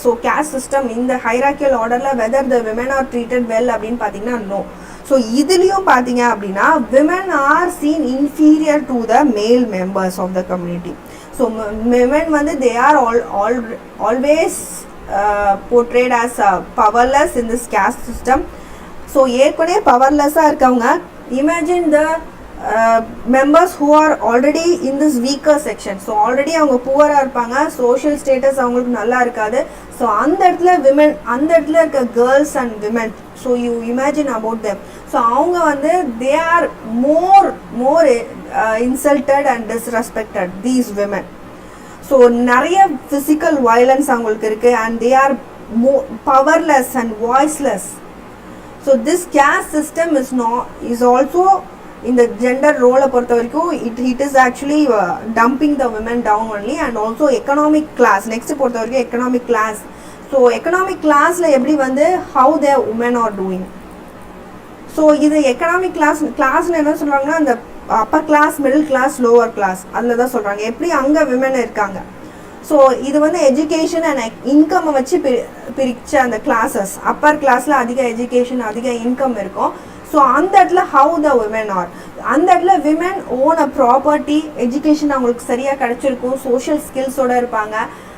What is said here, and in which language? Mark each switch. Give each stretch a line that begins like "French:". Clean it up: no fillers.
English: so caste system இந்த hierarchical ஆர்டரில் whether the women are treated well
Tamil: அப்படின்னு பார்த்தீங்கன்னா
English: No. So
Tamil: இதுலேயும் பார்த்தீங்க அப்படின்னா
English: Women are seen inferior to the male members of the community. So women வந்து they are always portrayed as powerless in this caste system. So
Tamil: ஏற்கனவே பவர்லெஸ்ஸாக இருக்கவங்க,
English: Imagine the members who are already in this weaker section.
Tamil: So already அவங்க புவராக இருப்பாங்க, social status அவங்களுக்கு நல்லா இருக்காது.
English: so
Tamil: அந்த இடத்துல விமன், அந்த இடத்துல இருக்க
English: Girls and women, so you imagine about them. So
Tamil: அவங்க வந்து
English: They are more insulted and disrespected these women. So நிறைய physical violence அவங்களுக்கு இருக்குது and they are powerless and voiceless. So this caste system is also
Tamil: இந்த gender ரோலை பொறுத்த வரைக்கும்
English: it is actually dumping the women down only. and also economic class next பொறுத்த வரைக்கும் economic class. So economic classல எப்படி வந்து how the women are doing.
Tamil: So இது economic classல என்ன சொல்கிறாங்கன்னா அந்த upper class, middle class, lower class அதில் தான் சொல்கிறாங்க எப்படி அங்கே விமன் இருக்காங்க. ஸோ இது வந்து எஜுகேஷன் அண்ட் இன்கம்மை வச்சு பிரிச்ச அந்த கிளாஸஸ். அப்பர் கிளாஸில் அதிக எஜுகேஷன், அதிக இன்கம் இருக்கும். ஸோ அந்த இடத்துல
English: how the women are,
Tamil: அந்த இடத்துல
English: women own a property,
Tamil: எஜுகேஷன் அவங்களுக்கு சரியாக கிடச்சிருக்கும், சோஷியல் ஸ்கில்ஸோடு இருப்பாங்க.